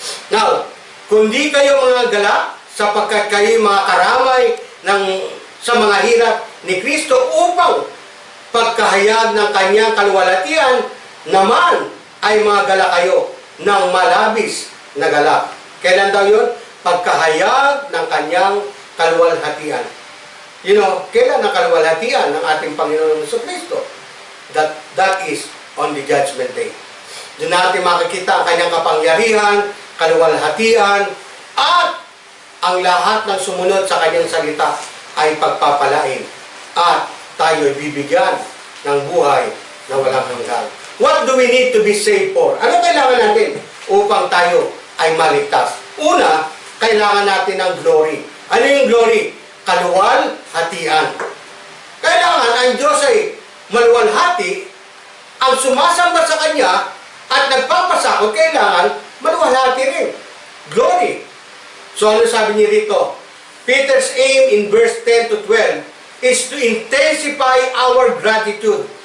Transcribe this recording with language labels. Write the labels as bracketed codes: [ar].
[tl] Now, kundi kayo mga galak, sapagkat kayo mga karamay sa mga hirap ni Kristo upang pagkahayag ng kanyang kaluwalhatian naman ay mga galak kayo ng malabis na galak. Kailan daw yun? Pagkahayag ng kanyang kaluwalhatian. Kailan ang kaluwalhatian ng ating Panginoon Kristo? [en] That is on the judgment day. [tl] Doon natin makikita ang kanyang kapangyarihan, kaluwalhatian, at ang lahat ng sumunod sa kanyang salita ay pagpapalain at tayo bibigyan ng buhay na walang hanggan. [en] What do we need to be saved for? [tl] Ano kailangan natin upang tayo ay maligtas? Una, kailangan natin ng glory. Ano yung glory? Kaluwalhatian. Kailangan ang Diyos ay maluwalhati, ang sumasamba sa Kanya at nagpapasakot, kailangan maluwalhati rin. Glory. So ano sabi niya rito? [en] Peter's aim in verse 10 to 12 is to intensify our gratitude.